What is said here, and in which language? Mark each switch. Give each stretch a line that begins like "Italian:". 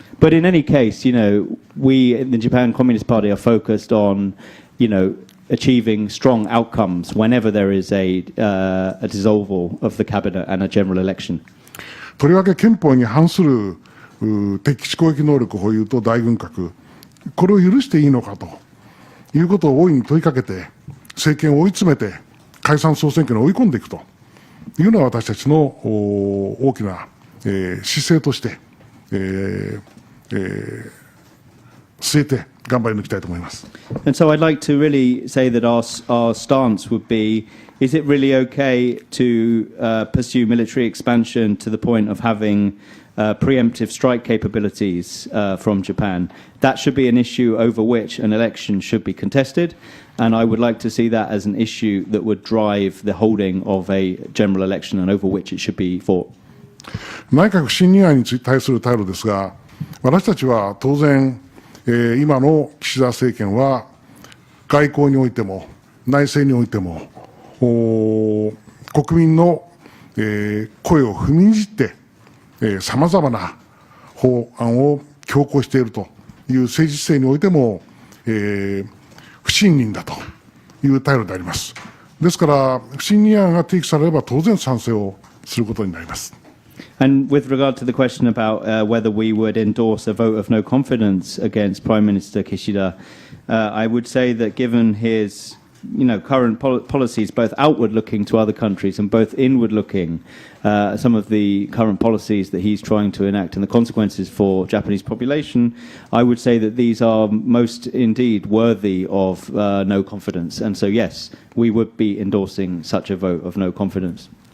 English: But in any case, we in the Japan Communist Party are focused on, achieving strong outcomes whenever there is a dissolval of the cabinet and a general election.
Japanese: とりわけ憲法に反する敵基地攻撃能力保有と大軍拡、これを許していいのかということを大いに問いかけて、政権を追い詰めて解散総選挙に追い込んでいくというのは私たちの大きな、姿勢として、据えて頑張り抜きたいと思います。
English: And so I'd like to really say that our stance would be, is it really okay to pursue military expansion to the point of having preemptive strike capabilities from Japan? That should be an issue over which an election should be contested, and I would like to see that as an issue that would drive the holding of a general election and over which it should be fought.
Japanese: 内閣不信任案に対する態度ですが、私たちは当然、今の岸田政権は外交においても内政においても国民の、声を踏みにじってさまざまな法案を強行しているという政治姿勢においても、不信任だという態度であります。ですから不信任案が提起されれば当然賛成をすることになります。
English: And with regard to the question about whether we would endorse a vote of no confidence against Prime Minister Kishida, I would say that given his current policies, both outward-looking to other countries and both inward-looking, some of the current policies that he's trying to enact and the consequences for Japanese population, I would say that these are most indeed worthy of no confidence. And so, yes, we would be endorsing such a vote of no confidence.